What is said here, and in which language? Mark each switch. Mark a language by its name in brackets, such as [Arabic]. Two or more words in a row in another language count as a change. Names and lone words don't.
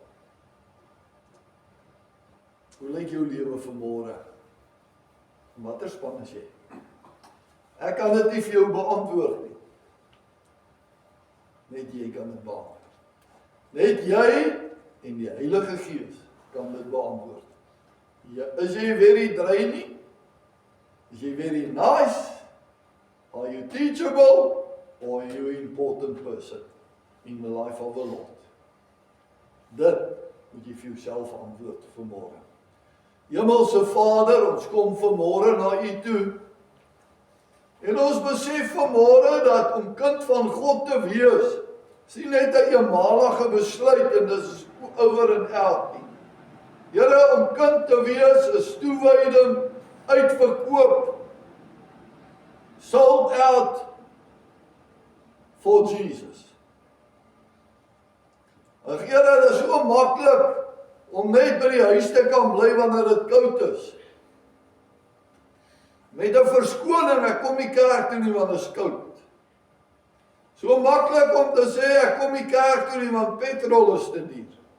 [Afrikaans] Hoe lyk jou lewe vanmôre? Watter span is jy? Ek kan dit nie vir jou beantwoord nie. Net jy kan dit beantwoord. Net jy en die Heilige Gees kan dit beantwoord. Is jy [English] very draining? [Afrikaans] Is jy [English] very nice? Are you teachable? Or are you an important person in the life of the Lord? [Afrikaans] Dit moet jy vir jouself antwoord vanmôre. Hemelse Vader, ons kom vanmôre na U toe. En ons besef vanmôre dat om kind van God te wees, is nie net 'n eenmalige besluit en dis is [English] over and out [Afrikaans] nie. Here, om kind te wees is toewyding, uitverkoop, [English] sold out for Jesus. [Afrikaans] En Here, dit is so maklik om net by die huis te kan bly wanneer dit koud is. Met 'n verskoning, ek kom nie kerk toe nie want dit is koud. So maklik om te sê, ek kom nie kerk toe nie want petrol is te duur.